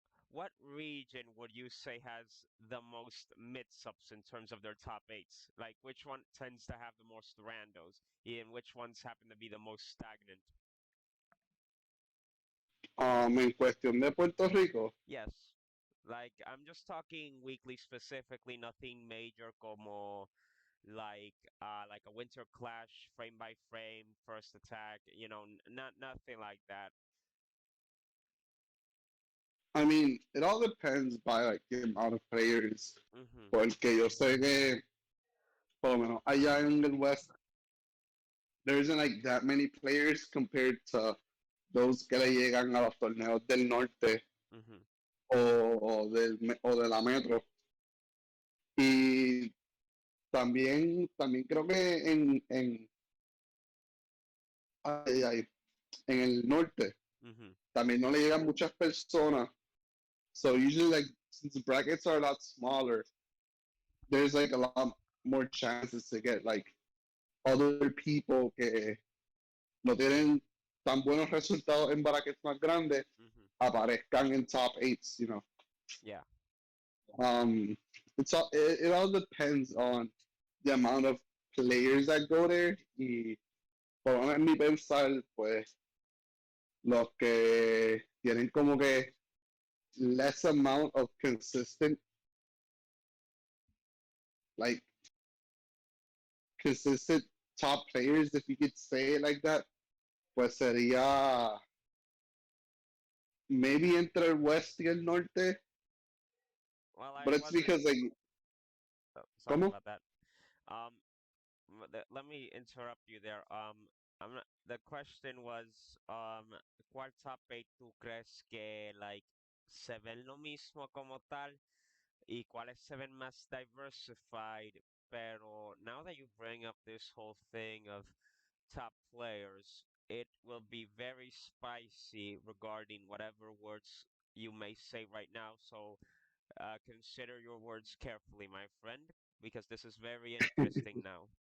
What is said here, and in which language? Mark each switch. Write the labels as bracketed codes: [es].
[en] What region would you say has the most mix-ups in terms of their top eights? Like, which one tends to have the most randos, and which ones happen to be the most stagnant? [es] En cuestión de Puerto Rico, [en] Yes. Like, I'm just talking weekly specifically, nothing major como like a winter clash, frame by frame, first attack, not nothing like that. I mean, it all depends by like the amount of players. Mhm. [es] Porque yo sé que, por lo menos allá en el West, there isn't like that many players compared to those que le llegan a los torneos del norte Mhm. o de la Metro. Y también creo que ay, en el norte Mhm. también no le llegan muchas personas. [en] So usually like since the brackets are a lot smaller, there's like a lot more chances to get like other people que no tienen [es] tan buenos resultados en brackets más grandes Hmm. [en] aparezcan en top eights, you know. Yeah. Um, it all depends on the amount of players that go there y por lo menos en mi pensar, pues los que tienen como que less amount of consistent, like consistent top players, if you could say it like that, pues sería maybe entre el West y el Norte, Well, I but it's wasn't. because like, Sorry [es] ¿cómo? [en] about that. Um, let me interrupt you there. [es] I'm not, the question was, ¿cuál top 8 tú crees que like se ven lo mismo como tal y cuáles se ven más diversified? [en] Pero now that you bring up this whole thing of top players, it will be very spicy regarding whatever words you may say right now. So consider your words carefully, my friend, because this is very interesting now.